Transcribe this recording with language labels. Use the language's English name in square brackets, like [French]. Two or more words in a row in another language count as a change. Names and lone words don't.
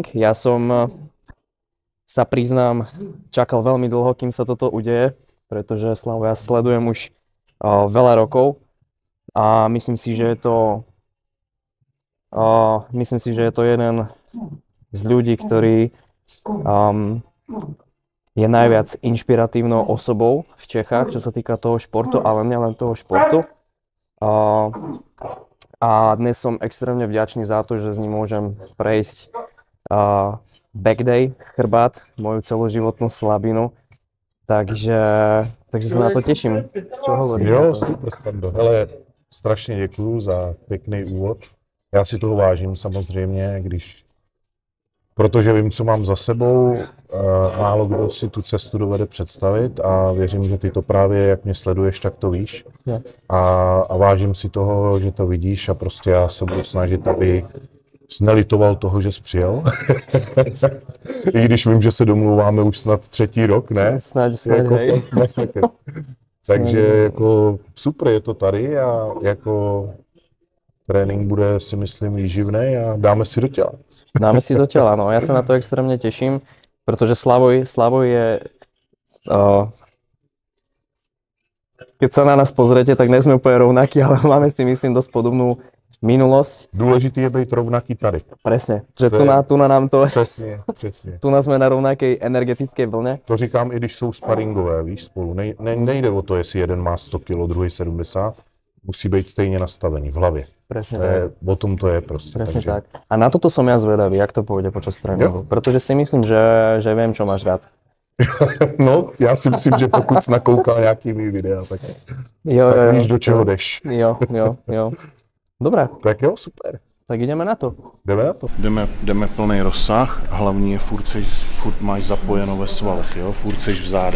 [Slovak] Ja som, sa priznám, čakal veľmi dlho, kým sa toto udeje, pretože Slavo, ja sledujem už veľa rokov a myslím si, že je to jeden z ľudí, ktorý je najviac inšpiratívnou osobou v Čechách, čo sa týka toho športu, ale nielen toho športu. A dnes som extrémne vďačný za to, že s ním môžem prejsť [English] back day, [Slovak] chrbát, moju celoživotnú slabinu. Takže sa na to teším. Čo hovoríš? [Czech] Jo, super, Stando. Hele, strašně děkuju za pěkný úvod. Já si toho vážím samozřejmě, protože vím, co mám za sebou, málo kdo si tu cestu dovede představit a věřím, že ty to právě, jak mě sleduješ, tak to víš. A vážím si toho, že to vidíš a prostě já se budu snažit, aby jsi nelitoval toho, že jsi přijel. I když vím, že se domluváme už snad 3. rok, ne? Snad jako [Slovak] hej. [Czech] Takže jako super je to tady a jako trénink bude, si myslím, výživný a dáme si do těla. Dáme si do těla, no. [Slovak] Ja sa na to extrémne teším, pretože Slavoj je... keď sa na nás pozrete, tak nie sme úplne rovnakí, ale máme si, myslím, dosť podobnú minulosť. [Czech] Důležitý je být rovnaký tady. [Slovak] Presne, že tu na nám to... [Czech] Přesně. [Slovak] Tu nás sme na rovnakej energetickej vlne. [Czech] To říkám, i když jsou sparingové, víš, spolu. Nejde o to, jestli jeden má 100 kg, druhý 70. Musí být stejně nastavený v hlavě. [Slovak] Presne tak. [Czech] O tom to je prostě. [Slovak] Presne tak. A na toto som ja zvedavý, jak to pôjde počas tréningu. Pretože si myslím, že viem, čo máš rád. [Czech] No, já si myslím, že pokud jsi nakoukal nějaký mý videa, tak víš, do čeho jdeš. [Slovak] Jo. Dobré. [Czech] Tak jo, super. [Slovak] Tak ideme na to. [Czech] Jdeme na to. Jdeme plný rozsah, hlavní je furt máš zapojeno ve svalech, jo? Furt seš v zádech.